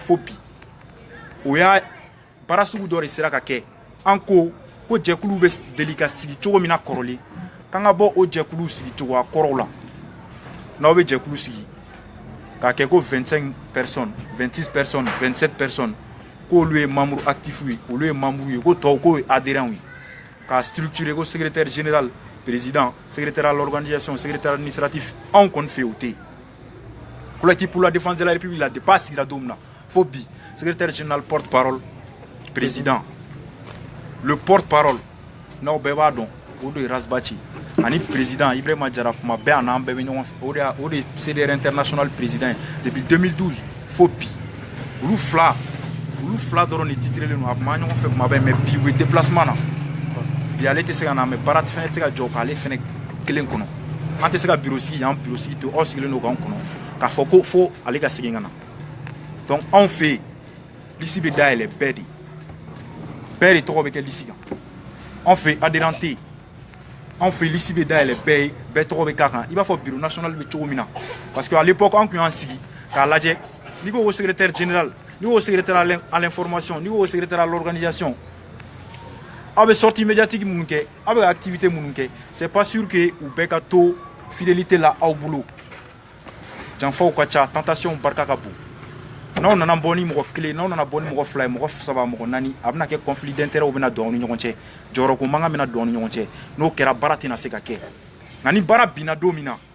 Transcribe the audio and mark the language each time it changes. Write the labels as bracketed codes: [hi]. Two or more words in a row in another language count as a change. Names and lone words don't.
[bm] fo bi o y'a baara sugu dɔ de sera ka kɛ an ko jɛkulu bɛ deli ka sigi cogo min na kɔrɔlen k'an ka bɔ o jɛkulu sigi cogoya kɔrɔw la n'aw bɛ jɛkulu sigi k'a kɛ ko [fr] 25 personnes 26 personnes 27 personnes [bm] k'olu ye [fr] membres actifs [bm] ye olu ye membres ye ko tɔw k'o ye adhérents ye k'a structurer ko [fr] secrétaire général président secrétaire à l'organisation secrétaire administratif [bm] anw kɔni fɛ yen o tɛ yen [fr] collectif pour la défense de la république [bm] la depuis a sigira don min na fo bi [fr] secrétaire général porte-parole président le porte-parole [bm] n'aw bɛɛ b'a dɔn o de ye Rasbachi ani président Ibrahima Diarra kuma bɛɛ a n'an bɛɛ bɛ ɲɔgɔn fɛ o de CDR [fr] international président depuis [bm] 2012 fo bi olu fila dɔrɔn de titrelen don a kuma ɲɔgɔn fɛ kuma bɛɛ mais bi u ye déplacement na bi ale tɛ se ka na mais baara fɛnɛ tɛ se ka jɔ k'ale fɛnɛ kelen kɔnɔ an tɛ se ka bureau sigi yan bureau sigi to aw sigilen don k'an kɔnɔ k'a fɔ ko fo ale ka segin ka na donc anw fɛ yen liste bɛ dayɛlɛ bɛɛ de tɔgɔ bɛ kɛ liste kan anw fɛ adhérent tɛ yen anw fɛ liste bɛ dayɛlɛ bɛɛ ye bɛɛ tɔgɔ bɛ k'a kan i b'a fɔ [fr] bureau national [bm] bɛ cogo min na [fr] parce que à l'époque [bm] an tun y'an sigi k'a lajɛ n'i ko [fr] secrétaire général [bm] n'i ko [fr] secrétaire à l'information [bm] n'i ko [fr] secrétaire à l'organisation [bm] aw bɛ [fr] sortie médiatique [bm] minnu kɛ aw bɛ activité minnu kɛ [fr] c'est pas sûr que [bm] u bɛɛ ka to fidélité la aw bolo janfaw ka ca tentation barika ka bon n'aw nana bɔ ni mɔgɔ kelen n'aw nana bɔ ni mɔgɔ fila ye mɔgɔ saba mɔgɔ naani a bɛna kɛ [fr] conflit d'intérêt [bm] u bɛna don aw ni ɲɔgɔn cɛ jɔyɔrɔko mankan bɛna don aw ni ɲɔgɔn cɛ n'o kɛra baara tɛna se ka kɛ nka ni baara binna don min na